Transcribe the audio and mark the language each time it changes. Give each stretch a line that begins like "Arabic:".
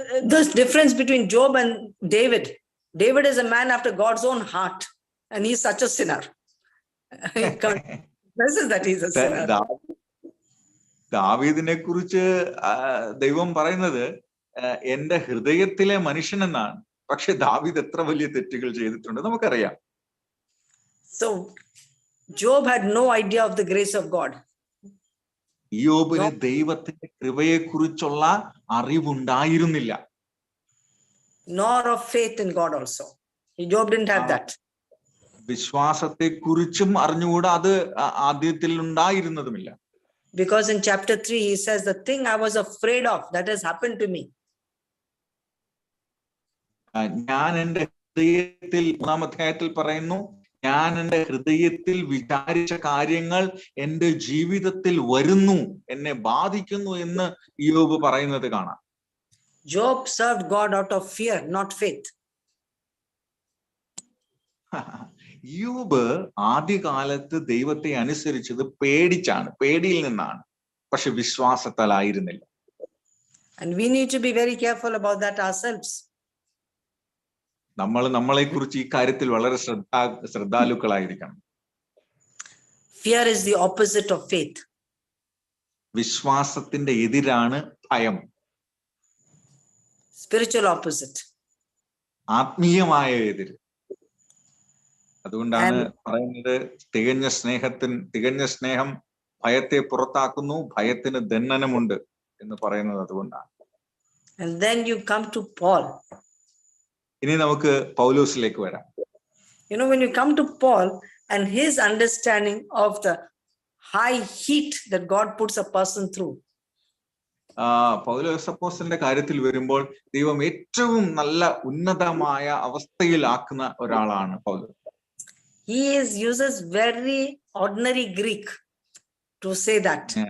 English: There's difference between Job and David. David is a man after God's own heart, and he's such a sinner. He confesses that he's a sinner.
Malayalam: ദാവീദിനെ കുറിച്ച് ദൈവം പറയുന്നത് എന്റെ ഹൃദയത്തിലെ മനുഷ്യൻ എന്നാണ്. പക്ഷെ ദാവീദ് എത്ര വലിയ തെറ്റുകൾ ചെയ്തിട്ടുണ്ട് നമുക്കറിയാം.
English: So Job had no idea of the grace of God.
Malayalam: യോബിന് ദൈവത്തിന്റെ കൃപയെ കുറിച്ചുള്ള അറിവുണ്ടായിരുന്നില്ല.
English: Nor of faith in God also. Job didn't have that.
Malayalam: വിശ്വാസത്തെ കുറിച്ചും അറിഞ്ഞുകൂടാ, അത് ആദ്യത്തിൽ ഉണ്ടായിരുന്നതുമില്ല.
English: Because in chapter 3 he says, the thing I was afraid of that has happened to me.
Malayalam: ഞാൻ എൻ്റെ ഹൃദയത്തിൽ, 3-ാം അധ്യായത്തിൽ പറയുന്നു, ഞാൻ എൻ്റെ ഹൃദയത്തിൽ വിചാരിച്ച കാര്യങ്ങൾ എൻ്റെ ജീവിതത്തിൽ വരുന്നു, എന്നെ ബാധിക്കുന്നു എന്ന് യോബ് പറയുന്നത് കാണാം.
English: Job served God out of fear, not faith.
Malayalam: യോബ് ആദ്യകാലത്ത് ദൈവത്തെ അനുസരിച്ചത് പേടിയിൽ നിന്നാണ്, പക്ഷെ വിശ്വാസത്താലായിരുന്നില്ല.
English: And we need to be very careful about that ourselves.
Malayalam: നമ്മളെ കുറിച്ച് ഈ കാര്യത്തിൽ വളരെ ശ്രദ്ധാലുക്കളായിരിക്കണം.
English: Fear is the opposite of faith.
Malayalam: വിശ്വാസത്തിന്റെ എതിരാണ് ഭയം.
English: Spiritual opposite.
Malayalam: ആത്മീയമായ എതിര്. അതുകൊണ്ടാണ് പറയുന്നത് തികഞ്ഞ സ്നേഹം ഭയത്തെ പുറത്താക്കുന്നു, ഭയത്തിന് ദണ്ഡനമുണ്ട് എന്ന് പറയുന്നത് അതുകൊണ്ടാണ്.
English: And then you come to Paul.
Malayalam: ഇനി നമുക്ക് പൗലോസിലേക്ക് വരാം.
English: You know, when you come to Paul and his understanding of the high heat that God puts a person through.
Malayalam: പൗലോസ് അപ്പോസ്തലന്റെ കാര്യത്തിൽ വരുമ്പോൾ ദൈവം ഏറ്റവും നല്ല ഉന്നതമായ അവസ്ഥയിലാക്കുന്ന ഒരാളാണ് പൗലോസ്.
English: He uses very ordinary Greek to say that.